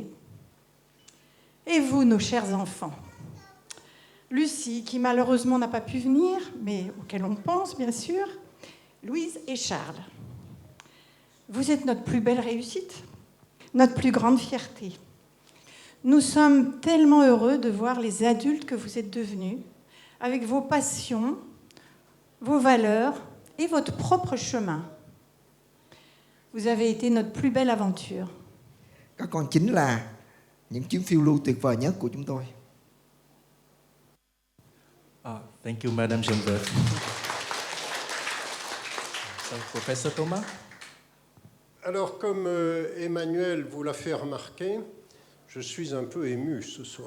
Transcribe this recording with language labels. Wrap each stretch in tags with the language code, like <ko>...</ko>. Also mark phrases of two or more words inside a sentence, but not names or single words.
<fr>Et vous, nos chers enfants, Lucie, qui malheureusement n'a pas pu venir, mais auquel on pense bien sûr, Louise et Charles, vous êtes notre plus belle réussite, notre plus grande fierté. Nous sommes tellement heureux de voir les adultes que vous êtes devenus, avec vos passions, vos valeurs et votre propre chemin. Vous avez été notre plus belle aventure.</fr> <vi>Các con chính là những chuyến phiêu lưu tuyệt vời nhất của chúng tôi.</vi> <en>Thank you, Madame Geneviève. So, Professor Thomas?</en> <fr>Alors, comme Emmanuel vous l'a fait remarquer, je suis un peu ému ce soir.</fr>